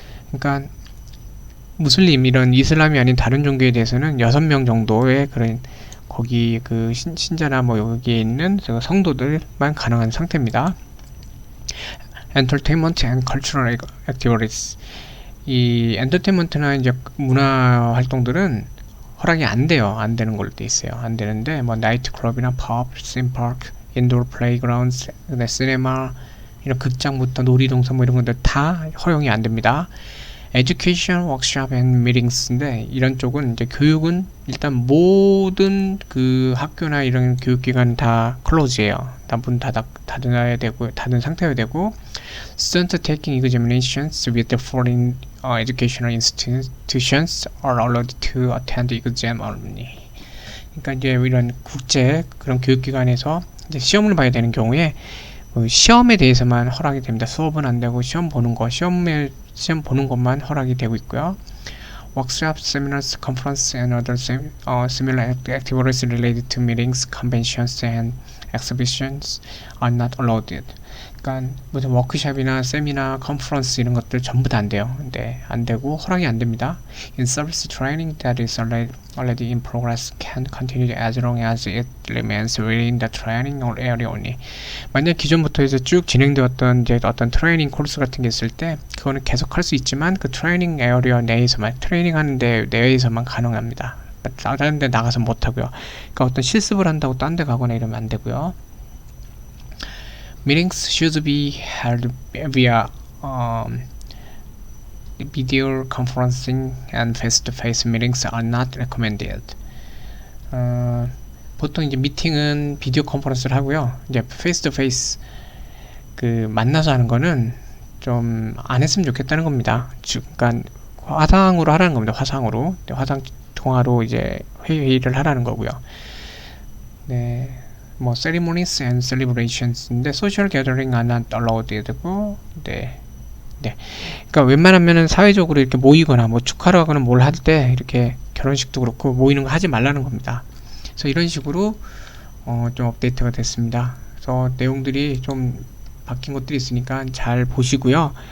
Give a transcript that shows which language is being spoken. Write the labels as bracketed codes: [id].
[ko] 그러니까 무슬림 이런 이슬람이 아닌 다른 종교에 대해서는 6명 정도의 그런 거기 그 신자나 뭐 여기에 있는 성도들만 가능한 상태입니다. [en] Entertainment and cultural activities. [ko] 이 엔터테인먼트나 이제 문화 활동들은 허락이 안 돼요. 안 되는 걸로 돼 있어요. 안 되는데 뭐 나이트 클럽이나 펍, 심파크, 인도어 플레이그라운드, 시네마 이런 극장부터 놀이동산 뭐 이런 것들 다 허용이 안 됩니다. [en] Education, workshop and meetings [ko] 인데 이런 쪽은 이제 교육은 일단 모든 그 학교나 이런 교육기관 다 클로즈예요. 문 닫아야 되고 닫은 상태여야 되고 [en] students taking examinations with the foreign educational institutions are allowed to attend exam only. [ko] 그러니까 이제 이런 국제 그런 교육기관에서 이제 시험을 봐야 되는 경우에 시험에 대해서만 허락이 됩니다. 수업은 안 되고 시험 보는 보는 것만 허락이 되고 있고요. [en] Workshops, seminars, conferences, and other similar activities related to meetings, conventions, and exhibitions are not allowed. [ko] 그러니까 무슨 워크숍이나 세미나, 컨퍼런스 이런 것들 전부 다 안 돼요. 네, 안 되고 허락이 안 됩니다. [en] In service training that is already in progress can continue as long as it remains within the training or area only. [ko] 만약 기존부터 이제 쭉 진행되었던 이제 어떤 트레이닝 코र्스 같은 게 있을 때 그거는 계속 할 수 있지만 그 트레이닝 에어리어 내에서만 트레이닝 하는 데 내에서만 가능합니다. 다른 데 나가서 못 하고요. 그러니까 어떤 실습을 한다고 딴 데 가거나 이러면 안 되고요. [en] Meetings should be held via video conferencing and face-to-face meetings are not recommended. [ko] 보통 이제 미팅은 비디오 컨퍼런스를 하고요. 이제 페이스-투-페이스 그 만나서 하는 거는 좀 안 했으면 좋겠다는 겁니다. 그러니까 화상으로 하라는 겁니다. 화상으로 화상 통화로 이제 회의를 하라는 거고요. 네. [en] 뭐 ceremonies and celebrations인데 social gathering are not allowed 되고 네. [ko] 그러니까 웬만하면은 사회적으로 이렇게 모이거나 뭐 축하를 하거나 뭘 할 때 이렇게 결혼식도 그렇고 모이는 거 하지 말라는 겁니다. 그래서 이런 식으로 좀 업데이트가 됐습니다. 그래서 내용들이 좀 바뀐 것들이 있으니까 잘 보시고요.